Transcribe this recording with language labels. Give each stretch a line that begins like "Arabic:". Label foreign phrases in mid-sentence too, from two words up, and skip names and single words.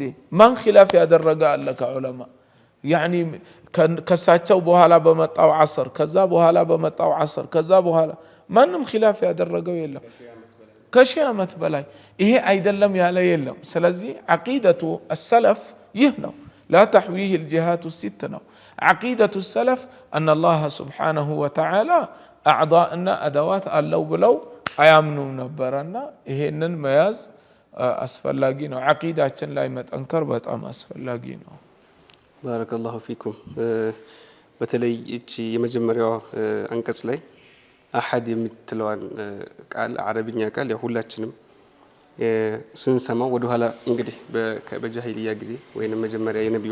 Amharic: ማን ኺላፍ ያደረገ አለ ከዑለማ? ያኒ ከሳቸው በኋላ በመጣው ዐስር ከዛ በኋላ በመጣው ዐስር ከዛ በኋላ ማንም ኺላፍ ያደረገው የለም ከሺህ ዓመት በላይ ይሄ አይደለም ያለ የለም። ስለዚህ ዐቂደቱ السلف ይህ ነው።
Arabic: لا تحويه الجهات الست
Amharic: ነው። ዐቂደቱ
Arabic: السلف أن الله سبحانه وتعالى أعضاءنا أدوات
Amharic: አለው ብለው አያምኑም ነበርና ይሄንን መያዝ አስፈላጊ ነው። ዐቂዳችን ላይ መጠንከር በጣም አስፈላጊ ነው።
Arabic: بارك الله فيكم።
Amharic: በተለይ እቺ የመጀመሪያው አንቀጽ ላይ አሐድ የምትለዋን ቃል አረብኛ ቃል ሁላችንም ስንሰማው ወደ ኋላ እንግዲህ በጃሂልያ ጊዜ ወይንም መጀመሪያ የነብዩ